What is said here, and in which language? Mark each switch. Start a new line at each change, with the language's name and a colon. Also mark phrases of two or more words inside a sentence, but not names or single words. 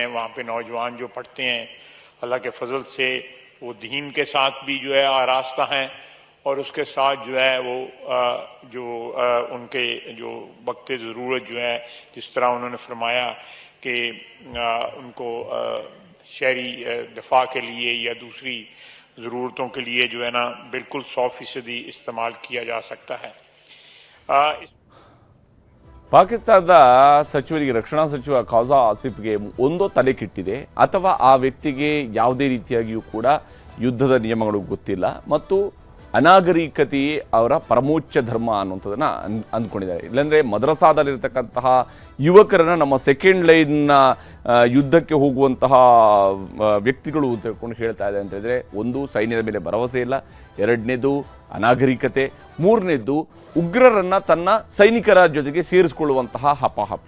Hindi: वहाँ पे नौजवान जो पढ़ते हैं, अल्लाह के फजल से वो दीन के साथ भी जो है आरास्ता हैं, और उसके साथ जो है वो उनके जो वक्त ज़रूरत जो है, जिस तरह उन्होंने फरमाया कि उनको शहरी दफा के लिए या दूसरी ज़रूरतों के लिए जो है ना बिल्कुल 100% इस्तेमाल किया जा सकता है.
Kannada: ಪಾಕಿಸ್ತಾನದ ಸಚಿವರಿಗೆ, ರಕ್ಷಣಾ ಸಚಿವ ಖಾಜಾ ಆಸಿಫ್ಗೆ ಒಂದೋ ತಲೆ ಕೆಟ್ಟಿದೆ, ಅಥವಾ ಆ ವ್ಯಕ್ತಿಗೆ ಯಾವುದೇ ರೀತಿಯಾಗಿಯೂ ಕೂಡ ಯುದ್ಧದ ನಿಯಮಗಳು ಗೊತ್ತಿಲ್ಲ ಮತ್ತು ಅನಾಗರಿಕತೆಯೇ ಅವರ ಪರಮೋಚ್ಚ ಧರ್ಮ ಅನ್ನುವಂಥದ್ದನ್ನು ಅಂದ್ಕೊಂಡಿದ್ದಾರೆ. ಇಲ್ಲಾಂದರೆ ಮದ್ರಸಾದಲ್ಲಿರ್ತಕ್ಕಂತಹ ಯುವಕರನ್ನು ನಮ್ಮ ಸೆಕೆಂಡ್ ಲೈನ್ನ ಯುದ್ಧಕ್ಕೆ ಹೋಗುವಂತಹ ವ್ಯಕ್ತಿಗಳು ತಿಳ್ಕೊಂಡು ಹೇಳ್ತಾ ಇದೆ ಅಂತ ಹೇಳಿದ್ರೆ, ಒಂದು ಸೈನ್ಯದ ಮೇಲೆ ಭರವಸೆ ಇಲ್ಲ, ಎರಡನೇದು ಅನಾಗರಿಕತೆ, ಮೂರನೇದು ಉಗ್ರರನ್ನು ತನ್ನ ಸೈನಿಕರ ಜೊತೆಗೆ ಸೇರಿಸಿಕೊಳ್ಳುವಂತಹ ಹಪಾಹಪಿ.